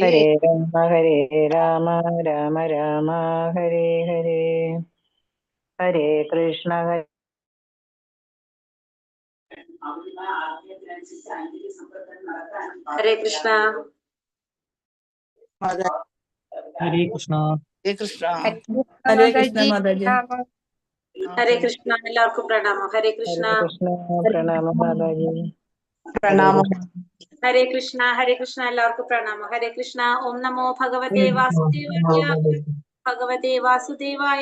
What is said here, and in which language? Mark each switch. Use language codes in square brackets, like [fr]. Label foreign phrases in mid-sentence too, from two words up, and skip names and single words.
[sa] ഹരേ രാമ രാമ രാമ ഹരേ ഹരേ ഹരേ കൃഷ്ണ ഹരേ കൃഷ്ണ ഹരേ കൃഷ്ണ ഹരേ കൃഷ്ണ [ml] ഹരേ കൃഷ്ണ മാതാജി. ഹരേ കൃഷ്ണ. എല്ലാവർക്കും പ്രണാമം. ഹരേ കൃഷ്ണ. പ്രണാമം മാതാജി. പ്രണാമം. ഹരേ കൃഷ്ണ. ഹരേ കൃഷ്ണ. എല്ലാവർക്കും പ്രണാമം. ഹരേ കൃഷ്ണ. [sa] ഓം നമോ ഭഗവതേ വാസുദേവായ. ഭഗവതേ വാസുദേവായ.